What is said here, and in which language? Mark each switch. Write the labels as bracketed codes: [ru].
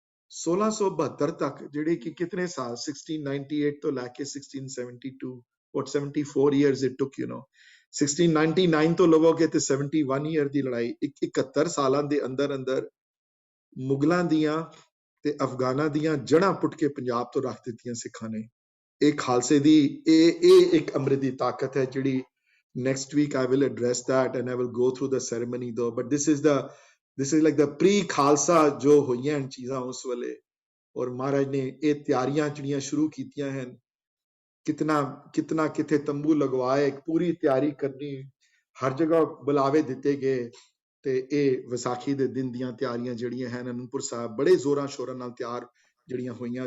[pa] 1672 ਤੱਕ, ਜਿਹੜੇ ਕਿ ਕਿਤਨੇ ਸਾਲ, 1698 ਤੋਂ ਲੈ ਕੇ 1672, [en] what 74 years it took, [pa] 1699 ਤੋਂ ਲਵੋਗੇ ਤੇ 71 year ਦੀ ਲੜਾਈ, 71 ਸਾਲਾਂ ਦੇ ਅੰਦਰ ਮੁਗਲਾਂ ਦੀਆਂ ਤੇ ਅਫਗਾਨਾਂ ਦੀਆਂ ਜੜ੍ਹਾਂ ਪੁੱਟ ਕੇ ਪੰਜਾਬ ਤੋਂ ਰੱਖ ਦਿੱਤੀਆਂ ਸਿੱਖਾਂ ਨੇ। ਇਹ ਖਾਲਸੇ ਦੀ ਇਹ ਇੱਕ ਅੰਮ੍ਰਿਤ ਦੀ ਤਾਕਤ ਹੈ, ਜਿਹੜੀ [en] next week I will address that and I will go through the ceremony though, but this is like the pre Khalsa [pa] ਜੋ ਹੋਈਆਂ ਚੀਜ਼ਾਂ ਉਸ ਵੇਲੇ। ਔਰ ਮਹਾਰਾਜ ਨੇ ਇਹ ਤਿਆਰੀਆਂ ਜਿਹੜੀਆਂ ਸ਼ੁਰੂ ਕੀਤੀਆਂ ਹਨ, ਕਿਤਨਾ ਕਿਥੇ ਤੰਬੂ ਲਗਵਾਏ, ਪੂਰੀ ਤਿਆਰੀ ਕਰਨੀ, ਹਰ ਜਗ੍ਹਾ ਬੁਲਾਵੇ ਦਿੱਤੇ ਗਏ, ਤੇ ਇਹ ਵਿਸਾਖੀ ਦੇ ਦਿਨ ਦੀਆਂ ਤਿਆਰੀਆਂ ਜਿਹੜੀਆਂ ਹਨ ਅਨੰਦਪੁਰ ਸਾਹਿਬ ਬੜੇ ਜ਼ੋਰਾਂ ਸ਼ੋਰਾਂ ਨਾਲ ਤਿਆਰ ਜਿਹੜੀਆਂ ਹੋਈਆਂ।